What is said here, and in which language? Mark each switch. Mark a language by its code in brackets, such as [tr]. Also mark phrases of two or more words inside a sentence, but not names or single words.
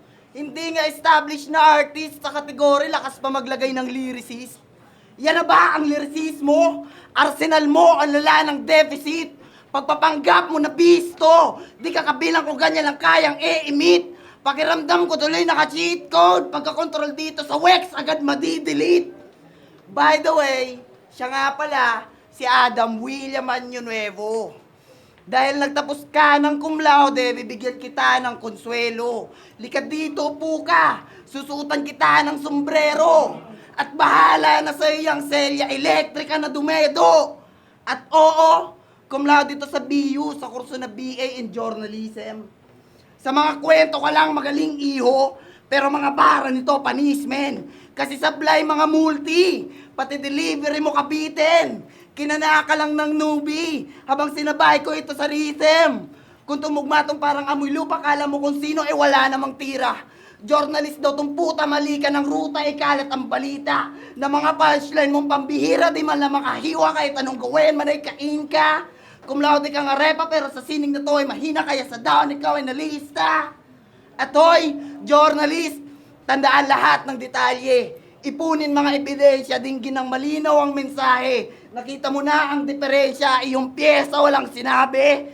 [tl] Hindi nga established na artist sa kategory, lakas pa maglagay ng lyricist. Yan na ba ang lyricist mo? Arsenal mo ang lala ng deficit. Pagpapanggap mo na bisto, di ka kabilang kung ganyan lang kayang e-emit. Pakiramdam ko tuloy naka- [en] cheat code. [tl] Pagka-control dito sa Wex, agad madi-delete. [en] By the way, [tl] siya nga pala, si Adam William Año. Dahil nagtapos ka ng [la] cum laude, [tl] bibigyan kita ng konsuelo. Lika dito, upo ka. Susutan kita ng sombrero. At bahala na sa'yo yung selya elektrika na dumedo. At oo, [la] cum laude [tl] dito sa BU, sa kurso na BA in Journalism. Sa mga kwento ka lang magaling iho, pero mga bara nito panismen. Kasi sablay mga multi, pati delivery mo kabitin. Kinanaka lang ng newbie habang sinabay ko ito sa rhythm. Kung tumugma tong parang amoy lupa, kala mo kung sino, wala namang tira. Journalist daw tong puta, mali ka ng ruta, ikalat ang balita. Na mga punchline mong pambihira, di man lang makahiwa kahit anong gawin, manay kain ka. [la] Cum laude [tl] ka nga repa, pero sa sining na to ay mahina, kaya sa down ikaw ay nalista. At hoy, journalist, tandaan lahat ng detalye. Ipunin mga ebidensya, dinggin ng malinaw ang mensahe. Nakita mo na ang diferensya, iyong pyesa walang sinabi.